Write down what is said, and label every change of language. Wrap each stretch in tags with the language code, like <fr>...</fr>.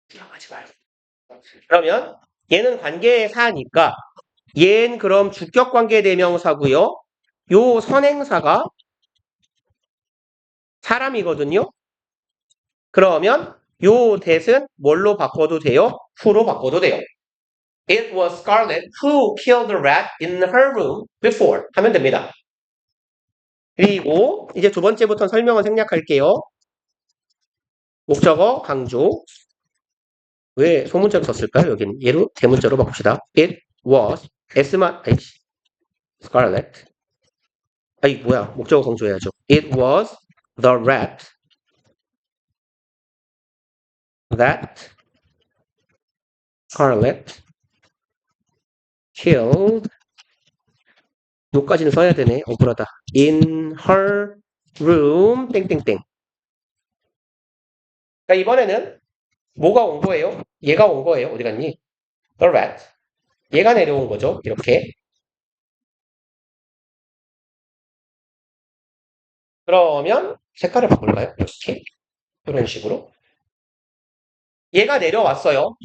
<ko>하지 말고. 그러면 얘는 관계사니까 얘는 그럼 주격 관계 대명사고요. 요 선행사가 사람이거든요. 그러면 요 that은 뭘로 바꿔도 돼요? who로 바꿔도 돼요.</ko> <en>It was Scarlett who killed the rat in her room before</en> <ko>하면 됩니다. 그리고 이제 두 번째부터 설명을 생략할게요. 목적어 강조. 왜 소문자로 썼을까요? 여기는 얘로 대문자로 바꿉시다.</ko> <en>It was Scarlett.</en> <ko>아이 뭐야 목적어 강조해야죠.</ko> <en>It was the rat that Scarlett killed</en> <ko>요까지는 써야 되네. 억울하다.</ko> <en>In her room 땡땡땡.</en> <ko>그러니까 이번에는 뭐가 온 거예요? 얘가 온 거예요. 어디 갔니?</ko> <en>The rat.</en> <ko>얘가 내려온 거죠. 이렇게. 그러면 색깔을 바꿀까요? 이렇게. 이런 식으로. 얘가 내려왔어요.</ko>